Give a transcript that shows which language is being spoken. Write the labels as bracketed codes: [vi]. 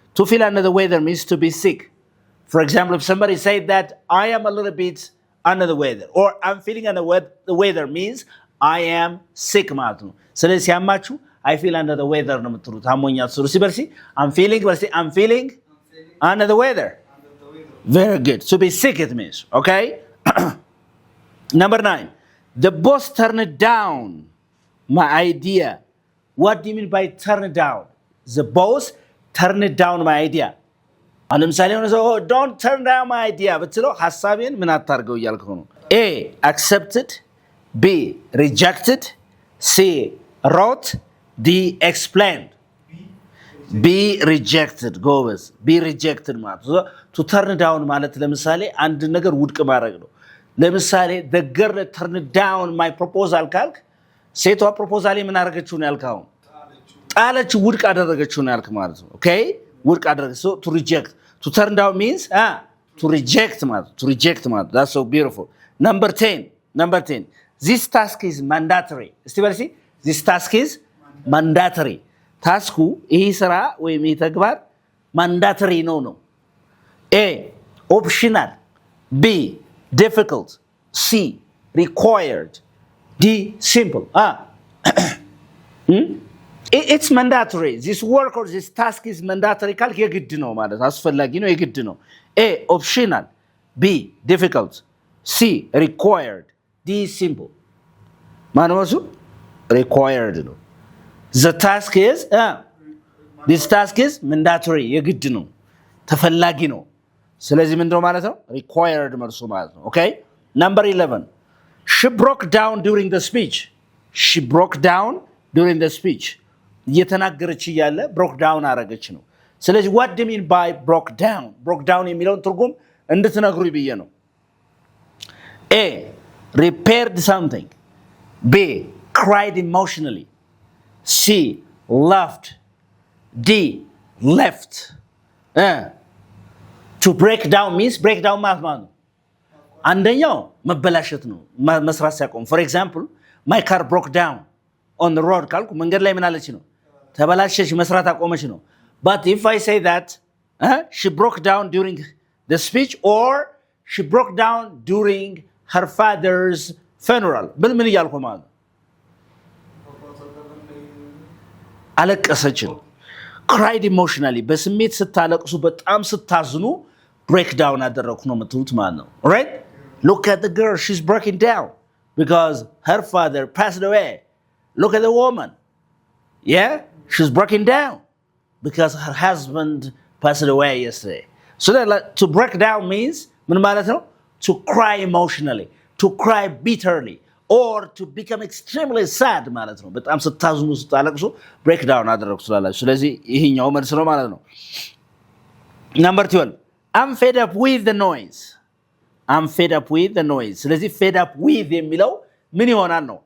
[en] To feel under the weather means to be sick. For example, if somebody said that I am a little bit under the weather or I'm feeling under the weather means I am sick [am] ማለት ነው። ስለዚህ ሲያማችሁ [en] I feel under the weather [am] ነው የምትሉት። አሞኛል ስሩ ሲበርሲ [en] I'm feeling under the weather. Very good. To be sick it means, okay? Number 9. The boss turned down my idea. What do you mean by turn down? The boss turned down my idea. [am] ለምሳሌ ሆነ ሰው [en] don't turn down my idea [am] ብትለው ሐሳቤን ምን አታርገው እያልከው ነው። A. [en] accepted. B. rejected. C. wrote. D. explained. B. rejected. [am] ጎበዝ [en] B. rejected [am] ማለት ነው። [en] to turn down [am] ማለት ለምሳሌ አንድ ነገር ውድቅ ማድረግ ነው። ለምሳሌ [en] the girl turned down my proposal [am] ካልክ ሴቷ ፕሮፖዛሌ ምን አደረገችው ነው ያልከው? ጣለችው፣ ውድቅ አደረገችው ነው ያልክ ማለት ነው። ኦኬ ውድቅ አደረገች። [en] so to reject, to turn down means to reject [am] ማለት [en] that's so beautiful. Number 10. This task is mandatory. [am] እስቲ በልሲ [en] this task is mandatory. [am] ታስኩ ይሄ ስራ ወይም ይሄ ተግባር ማንዳተሪ ነው። [en] A. Optional. B. Difficult. C. Required. D. Simple. It's mandatory. This work or this task is mandatory. [am] ካልክ የግድ ነው ማለት አስፈላጊ ነው የግድ ነው። A. [en] Optional. B. Difficult. C. Required. D. Simple. [am] ማነው እሱ? [en] Required ነው። The task is this task is mandatory. [am] የግድ ነው ተፈላጊ ነው። ስለዚህ ምንድነው ማለት ነው? Required መልሱ ማለት ነው። Okay? [en] Number 11. She broke down during the speech. She broke down during the speech. [am] እየተናገረች እያለ [en] broke down [am] አረገች ነው። ስለዚህ [en] what do you mean by broke down? [am] broke down የሚለውን ትርጉም እንድትነግሩኝ ብዬ ነው። A. [en] Repaired something. B. Cried emotionally. C. Laughed. D. Left. To break down means break down [am] ማለት ነው። አንደኛው መበላሸት ነው መስራት ሲያቆም። [en] for example, my car broke down on the road [am] ካልኩ መንገድ ላይ ምን አለች ነው? ተበላሸች፣ መስራት አቆመች ነው። [en] but if I say that she broke down during the speech or she broke down during her father's funeral [am] ምን እያልኩ ማለት ነው? አለቀሰች ነው። [en] cried emotionally [am] በስሜት ስታለቅሱ በጣም ስታዝኑ break down አደረኩ ነው የምትሉት ማለት ነው። [en] right? Look at the girl, she's breaking down because her father passed away. Look at the woman. Yeah? She's breaking down because her husband passed away yesterday. So that to break down means [am] ምን ማለት ነው? [en] To cry emotionally, to cry bitterly or to become extremely sad [am] ማለት ነው። በጣም ስታዝኑ ስታለቅሱ [en] break down [am] አደረኩ ስላላችሁ ስለዚህ ይሄኛው መልስ ነው ማለት ነው። [en] Number 12. I'm fed up with the noise. I'm fed up with the noise. [am] ስለዚህ fed up with የሚለው ምን ይሆናል ነው?